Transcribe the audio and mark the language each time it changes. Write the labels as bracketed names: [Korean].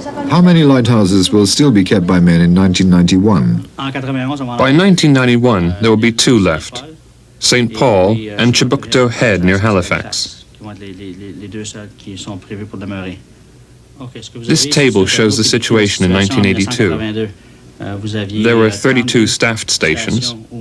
[English] How many lighthouses will still be kept by men in 1991? By 1991, there will be 2 left. St. Paul and Chibukto Head near Halifax. [French] qui vont être les deux seuls qui sont prévus pour demeurer. [English] This table shows the situation in 1982. There were 32 staffed stations.